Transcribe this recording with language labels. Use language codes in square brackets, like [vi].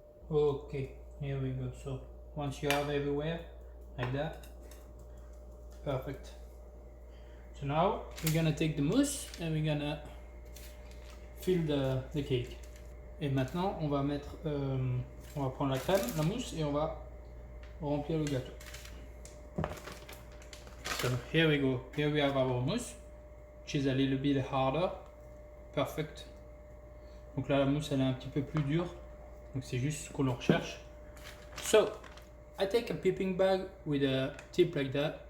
[en] Okay, here we go. So once you have everywhere like that, perfect. So now we're gonna take the mousse and we're gonna fill the cake. [fr] Et maintenant on va mettre, on va prendre la crème, la mousse et on va remplir le gâteau. [en] So here we go. Here we have our mousse, which is a little bit harder. Perfect. [fr] Donc là la mousse elle est un petit peu plus dure. Donc c'est juste ce qu'on recherche. [en] So I take a piping bag with a tip like that.